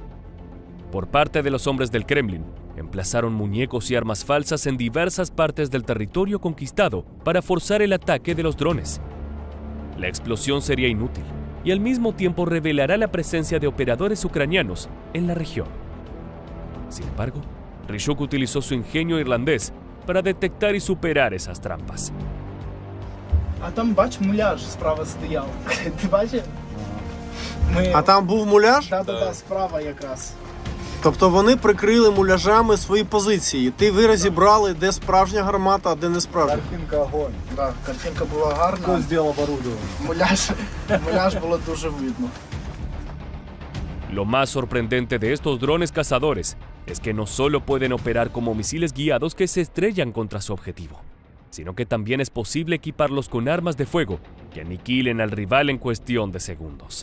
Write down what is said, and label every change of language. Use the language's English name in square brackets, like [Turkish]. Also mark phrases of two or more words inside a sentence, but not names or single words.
[Spanish] Por parte de los hombres del Kremlin, emplazaron muñecos y armas falsas en diversas partes del territorio conquistado para forzar el ataque de los drones. La explosión sería inútil y al mismo tiempo revelará la presencia de operadores ucranianos en la región. Sin embargo, Ryzhuk utilizó su ingenio irlandés para detectar y superar esas trampas. [Ukrainian] А там, бач, муляж справа стояв. Ти бачив? Ми... А там був муляж? Да, справа якраз. Тобто вони прикрили муляжами свої позиції. Ти ви розібрали, де справжня гармата, а де не справжня. Картинка огонь. Да, картинка була гарна. [Russian] Кто сделал оборудование? [Ukrainian] Муляж було дуже видно. [Spanish] Lo más sorprendente de estos drones cazadores es que no solo pueden operar como misiles guiados que se estrellan contra su objetivo, sino que también es posible equiparlos con armas de fuego que aniquilen al rival en cuestión de segundos.